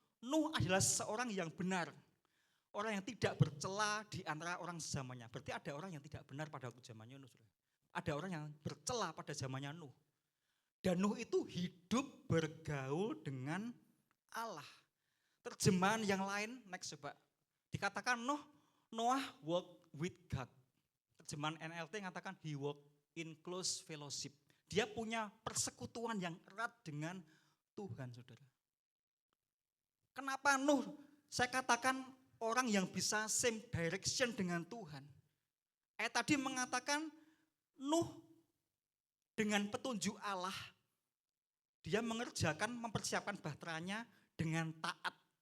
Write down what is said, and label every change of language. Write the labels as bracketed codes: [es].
[id] Nuh adalah seorang yang benar. Orang yang tidak bercela di antara orang zamannya. Berarti ada orang yang tidak benar pada waktu zamannya Nuh. Ada orang yang bercela pada zamannya Nuh. Dan Nuh itu hidup bergaul dengan Allah. Terjemahan yang lain, next coba. [en] Dikatakan Noah walked with God. Terjemahan NLT mengatakan he walked in close fellowship. [id] Dia punya persekutuan yang erat dengan Tuhan, saudara. Kenapa Nuh saya katakan orang yang bisa same direction dengan Tuhan. Tadi mengatakan Nuh dengan petunjuk Allah, dia mengerjakan, mempersiapkan bahteranya dengan taat.